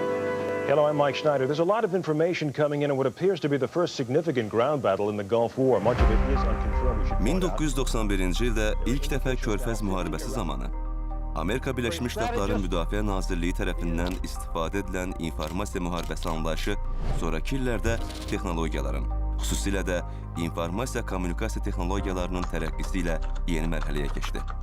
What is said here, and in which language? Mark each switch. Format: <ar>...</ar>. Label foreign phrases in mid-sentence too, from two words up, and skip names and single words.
<en>Hello, I'm Mike Schneider. There's a lot of information coming in on what appears to be the first significant ground battle in the Gulf War. Much of it is unconfirmed.</en> <az>1991-ci ildə ilk dəfə Körfəz müharibəsi zamanı Amerika Birləşmiş Ştatları Müdafiə Nazirliyi tərəfindən istifadə edilən informasiya müharibəsi anlayışı sonraki illərdə texnologiyaların, xüsusilə də informasiya kommunikasiya texnologiyalarının tərəqqisi ilə yeni mərhələyə keçdi.</az>